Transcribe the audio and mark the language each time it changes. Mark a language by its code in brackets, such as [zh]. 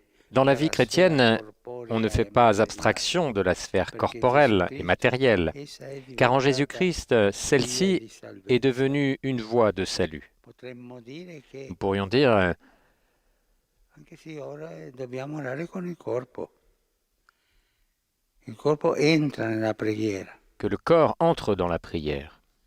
[fr] Dans la vie chrétienne, on ne fait pas abstraction de la sphère corporelle et matérielle, car en Jésus-Christ, celle-ci est devenue une voie de salut. Nous pourrions dire [it] anche se ora dobbiamo orare con il corpo. Il corpo entra nella preghiera. [fr] que le corps entre dans la prière.